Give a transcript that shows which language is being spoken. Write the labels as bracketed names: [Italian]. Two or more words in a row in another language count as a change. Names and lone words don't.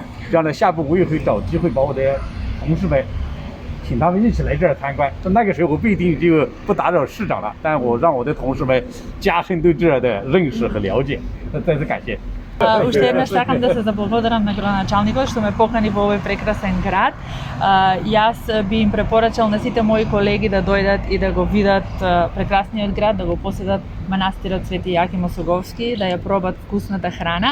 [Chinese] 这样的下一步我也会找机会把我的同事们请他们一起来这儿参观。那个时候我不一定就不打扰市长了，但我让我的同事们加深对这儿的认识和了解。再次感谢。 [Macedonian] Уште еднаш сакам да се заблагодарам на градоначалникот што ме покани во овој прекрасен град. Јас би им препорачал на сите мои колеги да дојдат и да го видат прекрасниот град, да го посетат манастирот Свети Јаким Осоговски, да ја пробат вкусната храна.